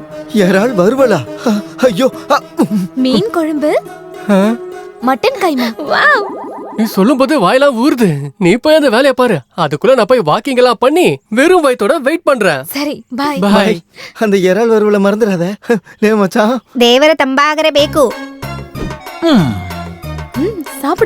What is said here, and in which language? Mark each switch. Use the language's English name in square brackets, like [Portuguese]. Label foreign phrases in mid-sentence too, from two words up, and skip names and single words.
[Tamil] யாரால் வருவலா? ஐயோ மீன் குழம்பு, மட்டன் கைமா. வாவ், நீ சொல்லும் போது வாயெல்லாம் ஊறுது. நீ போய் அந்த வேலையை பாரு, அதுக்குள்ள நான் போய் வாக்கிங் எல்லாம் பண்ணி வெறும் வயித்தோட வெயிட் பண்றேன். சரி பாய். பாய். அந்த இறால் வருவல மறந்துடாத. லே மச்சான், [Kannada] ದೇವರ ತಂಬಾಗರೆ ಬೇಕು. [Tamil] சாப்பிடு.